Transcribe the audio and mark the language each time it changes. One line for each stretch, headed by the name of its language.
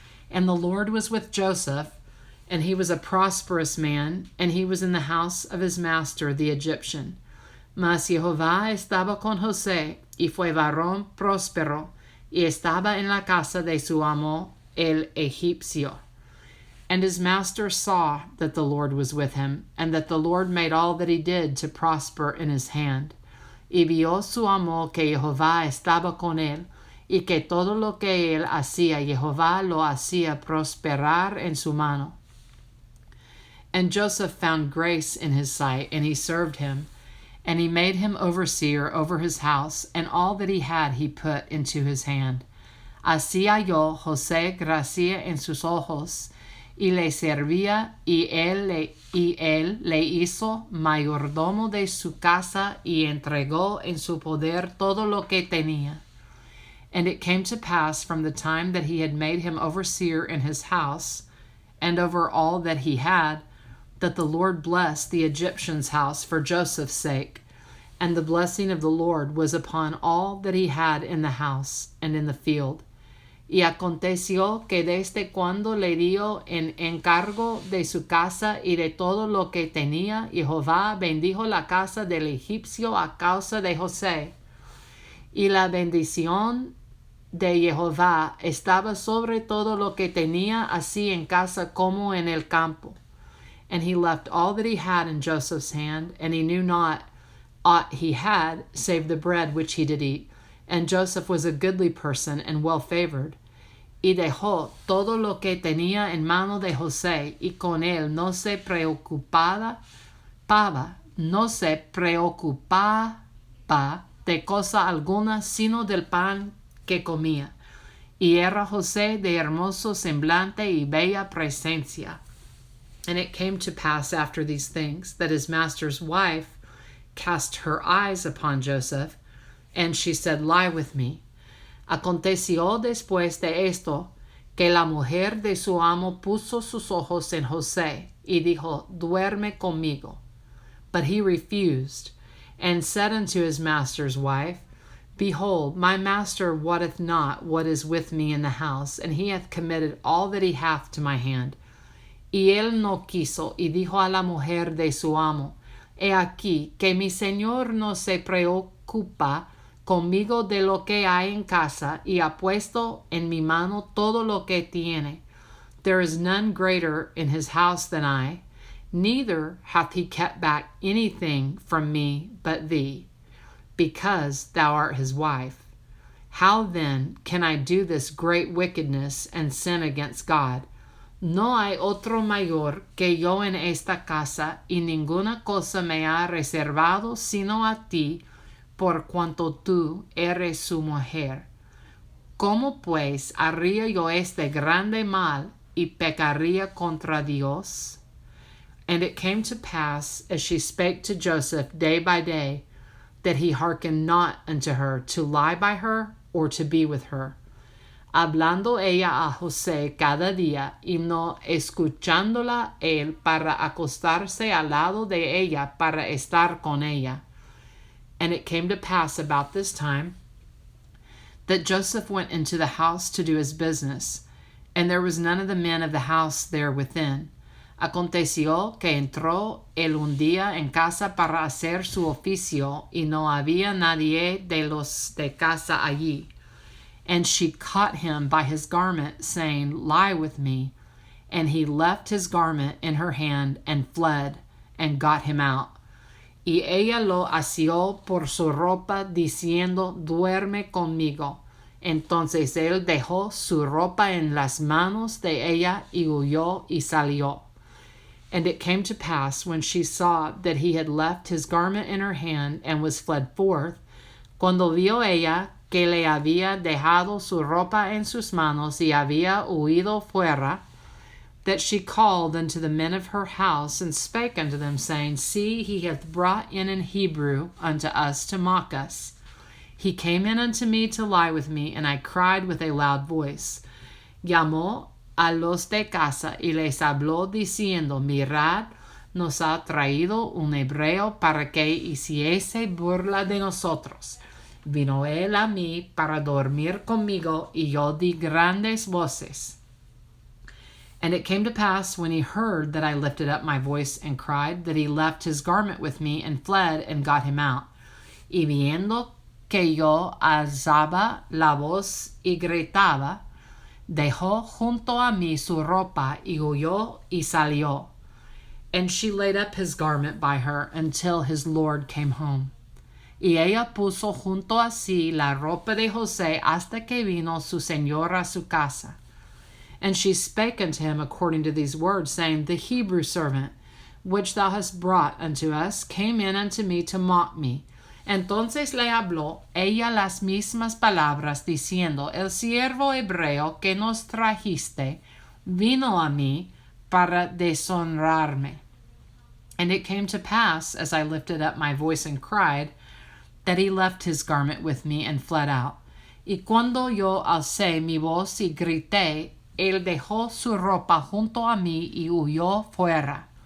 English: And the Lord was with Joseph, and he was a prosperous man, and he was in the house of his master, the Egyptian.
Spanish: Mas Jehová estaba con José, y fue varón próspero, y estaba en la casa de su amo, el egipcio.
English: And his master saw that the Lord was with him, and that the Lord made all that he did to prosper in his hand.
Spanish: Y vio su amo que Jehová estaba con él, y que todo lo que él hacía, Jehová lo hacía prosperar en su mano.
English: And Joseph found grace in his sight, and he served him. And he made him overseer over his house, and all that he had he put into his hand.
Spanish: Así halló José gracia en sus ojos, y le servía, y él le hizo mayordomo de su casa, y entregó en su poder todo lo que tenía.
English: And it came to pass from the time that he had made him overseer in his house, and over all that he had, that the Lord blessed the Egyptian's house for Joseph's sake. And the blessing of the Lord was upon all that he had in the house and in the field.
Spanish: Y aconteció que desde cuando le dio en encargo de su casa y de todo lo que tenía, Jehová bendijo la casa del egipcio a causa de José. Y la bendición de Jehová estaba sobre todo lo que tenía, así en casa como en el campo.
English: And he left all that he had in Joseph's hand, and he knew not aught he had, save the bread which he did eat. And Joseph was a goodly person and well favored.
Spanish: Y dejó todo lo que tenía en mano de José, y con él no se preocupaba preocupaba, no se preocupaba de cosa alguna sino del pan que comía. Y era José de hermoso semblante y bella presencia.
English: And it came to pass after these things that his master's wife cast her eyes upon Joseph, and she said, Lie with me.
Spanish: Aconteció después de esto que la mujer de su amo puso sus ojos en José y dijo, Duerme conmigo.
English: But he refused, and said unto his master's wife, Behold, my master wotteth not what is with me in the house, and he hath committed all that he hath to my hand.
Spanish: Y él no quiso, y dijo a la mujer de su amo, He aquí que mi señor no se preocupa conmigo de lo que hay en casa, y ha puesto en mi mano todo lo que tiene.
English: There is none greater in his house than I, neither hath he kept back anything from me but thee, because thou art his wife. How then can I do this great wickedness and sin against God?
Spanish: No hay otro mayor que yo en esta casa, y ninguna cosa me ha reservado sino a ti, por cuanto tú eres su mujer. ¿Cómo pues haría yo este grande mal y pecaría contra Dios?
English: And it came to pass, as she spake to Joseph day by day, that he hearkened not unto her to lie by her or to be with her.
Spanish: Hablando ella a José cada día y no escuchándola él para acostarse al lado de ella para estar con ella.
English: And it came to pass about this time that Joseph went into the house to do his business, and there was none of the men of the house there within.
Spanish: Aconteció que entró él un día en casa para hacer su oficio, y no había nadie de los de casa allí.
English: And she caught him by his garment, saying, Lie with me. And he left his garment in her hand and fled, and got him out.
Spanish: Y ella lo asió por su ropa, diciendo, Duerme conmigo. Entonces él dejó su ropa en las manos de ella y huyó y salió.
English: And it came to pass, when she saw that he had left his garment in her hand and was fled forth,
Spanish: cuando vio ella que le había dejado su ropa en sus manos y había huido fuera,
English: that she called unto the men of her house, and spake unto them, saying, See, he hath brought in an Hebrew unto us to mock us. He came in unto me to lie with me, and I cried with a loud voice.
Spanish: Llamó a los de casa y les habló diciendo, Mirad, nos ha traído un hebreo para que hiciese burla de nosotros. Vino él a mí para dormir conmigo, y yo di grandes voces.
English: And it came to pass, when he heard that I lifted up my voice and cried, that he left his garment with me and fled and got him out.
Spanish: Y viendo que yo alzaba la voz y gritaba, dejó junto a mí su ropa y huyó y salió.
English: And she laid up his garment by her until his Lord came home.
Spanish: Y ella puso junto a sí la ropa de José hasta que vino su señor a su casa.
English: And she spake unto him according to these words, saying, The Hebrew servant, which thou hast brought unto us, came in unto me to mock me.
Spanish: Entonces le habló ella las mismas palabras, diciendo, El siervo hebreo que nos trajiste vino a mí para deshonrarme.
English: And it came to pass, as I lifted up my voice and cried, that he left his garment with me and fled out.
Spanish: Y cuando yo alcé mi voz y grité, él dejó su ropa junto a mí y huyó fuera.